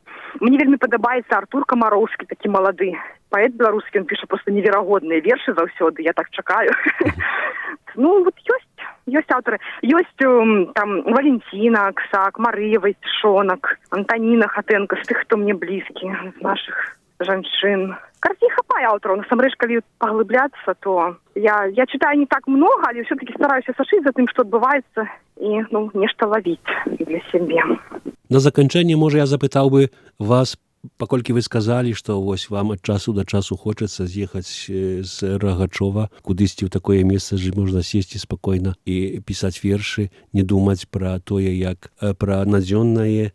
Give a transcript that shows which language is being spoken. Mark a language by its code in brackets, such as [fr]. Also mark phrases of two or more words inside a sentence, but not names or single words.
[be] Мне вельмі падабаецца Артур Камароўскі, такі малады паэт беларускі, ён піша просто неверагодныя вершы заўсёды, я так чакаю. Ну, вот ёсць аўтары. Ёсць там Валентина Аксак, Марыя Вайцішонак, Антаніна Хатэнка, з тых, хто мне блізкі, з нашых жанчын. Карці хапае аўтараў. Насамрэч, калі паглыбляцца, [ru] то я читаю не так много, [be] але все-таки стараюся сашыць за тым, што адбываецца, і нешта лавіць для сябе. На заканчэнне, можа, я запытаў бы вас, паколькі вы сказалі, што вось вам ад часу да часу хочацца з'ехаць з Рагачова кудысьці ў такое месца, дзе можна сесці спакойна і пісаць вершы, не думаць пра тое, як пра надзённае.